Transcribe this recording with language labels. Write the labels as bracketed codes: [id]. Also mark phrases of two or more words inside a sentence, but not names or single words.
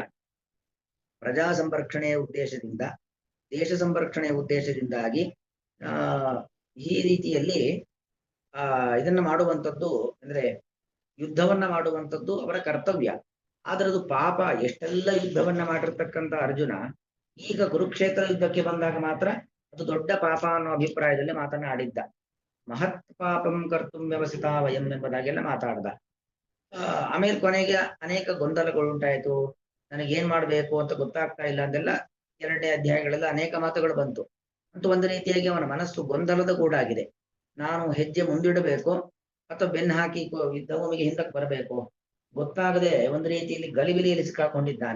[kn] ಪ್ರಜಾ ಸಂರಕ್ಷಣೆಯ ಉದ್ದೇಶದಿಂದ, ದೇಶ ಸಂರಕ್ಷಣೆಯ ಉದ್ದೇಶದಿಂದಾಗಿ ಈ ರೀತಿಯಲ್ಲಿ ಇದನ್ನ ಮಾಡುವಂಥದ್ದು ಅಂದ್ರೆ ಯುದ್ಧವನ್ನ ಮಾಡುವಂಥದ್ದು ಅವರ ಕರ್ತವ್ಯ. ಆದ್ರೆ ಅದು ಪಾಪ. ಎಷ್ಟೆಲ್ಲ ಯುದ್ಧವನ್ನ ಮಾಡಿರ್ತಕ್ಕಂಥ ಅರ್ಜುನ ಈಗ ಕುರುಕ್ಷೇತ್ರ ಯುದ್ಧಕ್ಕೆ ಬಂದಾಗ ಮಾತ್ರ ಅದು ದೊಡ್ಡ ಪಾಪ ಅನ್ನೋ ಅಭಿಪ್ರಾಯದಲ್ಲಿ ಮಾತನಾಡಿದ್ದ. [sa] ಮಹತ್ ಪಾಪಂ ಕರ್ತುಂ ವ್ಯವಸಿತಾ ವಯಂ [kn] ಎಂಬುದಾಗೆಲ್ಲ ಮಾತಾಡ್ದ. ಆಮೇಲೆ ಕೊನೆಗೆ ಅನೇಕ ಗೊಂದಲಗಳು ಉಂಟಾಯಿತು. ನನಗೇನ್ ಮಾಡ್ಬೇಕು ಅಂತ ಗೊತ್ತಾಗ್ತಾ ಇಲ್ಲ ಅಂತೆಲ್ಲ ಎರಡನೇ ಅಧ್ಯಾಯಗಳೆಲ್ಲ ಅನೇಕ ಮಾತುಗಳು ಬಂತು. ಅಂತೂ ಒಂದು ರೀತಿಯಾಗಿ ಅವನ ಮನಸ್ಸು ಗೊಂದಲದ ಗೂಡಾಗಿದೆ. ನಾನು ಹೆಜ್ಜೆ ಮುಂದಿಡಬೇಕು ಅಥವಾ ಬೆನ್ನು ಹಾಕಿ ಯುದ್ಧ ಭೂಮಿಗೆ ಹಿಂದಕ್ಕೆ ಬರಬೇಕು ಗೊತ್ತಾಗದೆ ಒಂದು ರೀತಿಯಲ್ಲಿ ಗಲಿಬಿಲಿಯಲ್ಲಿ ಸಿಕ್ಕಾಕೊಂಡಿದ್ದಾನೆ.